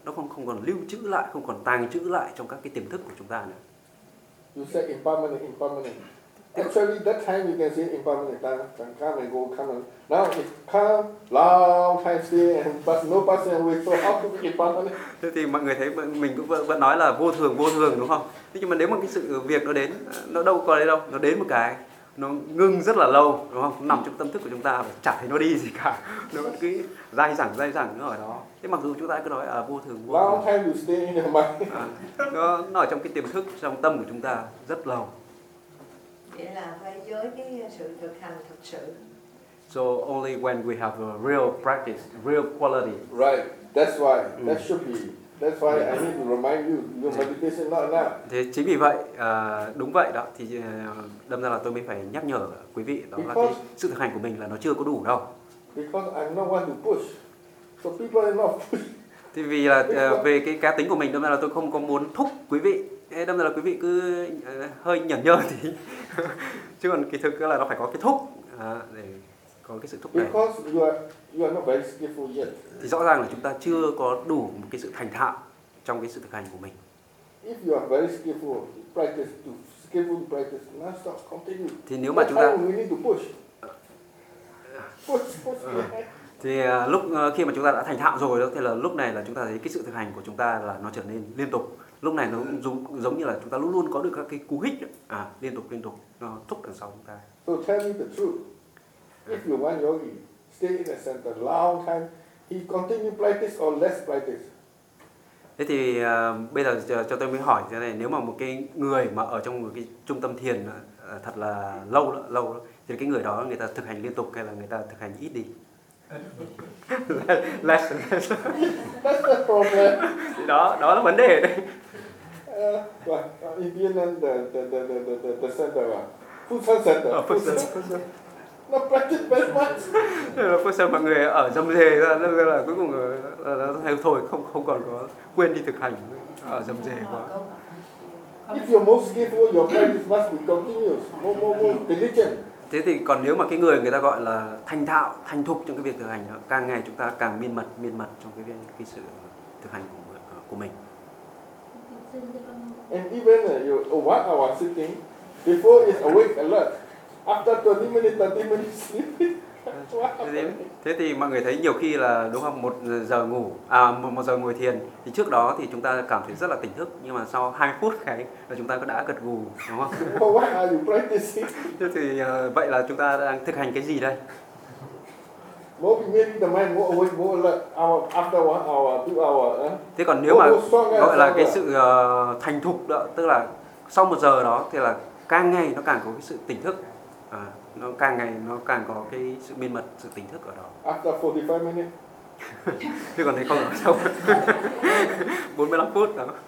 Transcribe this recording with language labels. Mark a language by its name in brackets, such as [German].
[Vietnamese] Nó không còn lưu trữ lại, không còn tàng trữ lại trong các cái tiềm thức của chúng ta nữa. [English] You say impermanent. Actually, that time you can say impermanent. Come and go, come and go. Now it come, long time stay, but no person will so how to be impermanent. [Vietnamese] Thế thì mọi người thấy mình cũng vẫn nói là vô thường đúng không? Thế nhưng mà nếu mà cái sự việc nó đến, nó đâu có đấy đâu, nó đến một cái, nó ngưng rất là lâu, đúng không? Nằm trong tâm thức của chúng ta và chả thấy nó đi gì cả. Nó vẫn cứ dai dẳng nó ở đó. Thế mặc dù chúng ta cứ nói là vô thường, vô [English] long time you stay in your mind. [Vietnamese] Nó ở trong cái tiềm thức, trong tâm của chúng ta rất lâu. Vậy là phải với cái sự thực hành thực sự. [English] So only when we have a real practice, real quality. Right, that's why, that should be. That's why I need to remind you, your meditation not enough. [Vietnamese] Thế chính vì vậy, đúng vậy đó, thì đâm ra là tôi mới phải nhắc nhở quý vị đó, [English] because [Vietnamese] là cái sự thực hành của mình là nó chưa có đủ đâu. [English] Because I'm not one to push, so people are not pushing. [Vietnamese] Thì vì là về cái cá tính của mình, đâm ra là tôi không có muốn thúc quý vị. Thế đâm ra là quý vị cứ hơi nhởn nhơ thì chứ còn kỳ thực là nó phải có cái thúc để có cái sự thúc đẩy. [English] Because you are not very skillful yet. [Vietnamese] Thì rõ ràng là chúng ta chưa có đủ một cái sự thành thạo trong cái sự thực hành của mình. [English] If you are very skillful, practice to skillful practice, not stop, continue. [Vietnamese] Thì nếu mà chúng ta [English] we need to push. Push. [Vietnamese] Thì lúc khi mà chúng ta đã thành thạo rồi đó, thì là lúc này là chúng ta thấy cái sự thực hành của chúng ta là nó trở nên liên tục. Lúc này nó giống như là chúng ta luôn luôn có được các cái cú hích liên tục nó thúc đằng sau chúng ta. [English] So tell me the truth. If you want yogi stay in the center long time, he continue practice or less practice? [Vietnamese] Thế thì bây giờ cho tôi mới hỏi thế này, nếu mà một cái người mà ở trong một cái trung tâm thiền thật là lâu thì cái người đó người ta thực hành liên tục hay là người ta thực hành ít đi? [English] Less. That's the problem. [Vietnamese] Đó là vấn đề đấy. [English] Well, in Vietnam, the center, Phusan center. Phusan. Not practice very much. [Vietnamese] Phusan mọi người ở dâm dề ra, nên là cuối cùng là thôi không còn có quên đi thực hành ở dâm dề quá. [English] If you're most skillful, your practice must be continuous, more diligent. [Vietnamese] Thế thì còn nếu mà cái người ta gọi là thành thạo, thành thục trong cái việc thực hành, càng ngày chúng ta càng miên mật trong cái sự thực hành của mình. [English] And even you one hour sitting, before is awake alert, after 20 minutes, 30 minutes sleeping. [Vietnamese] Thế thì mọi người thấy nhiều khi là đúng không, một giờ ngồi thiền thì trước đó thì chúng ta cảm thấy rất là tỉnh thức, nhưng mà sau 2 phút cái là chúng ta đã gật gù, đúng không? [English] Well, what are you practicing? [Vietnamese] Thế thì vậy là chúng ta đang thực hành cái gì đây? [English] Maybe the mind more awake, more alert after 1 hour, 2 hours. [Vietnamese] Thế còn nếu gọi là cái sự thành thục đó, tức là sau một giờ đó thì là càng ngày nó càng có cái sự tỉnh thức. Nó càng ngày nó càng có cái sự miên mật, sự tỉnh thức ở đó. [English] After 45 minutes. [Vietnamese] Thế còn thấy không ở sau 45 phút đó.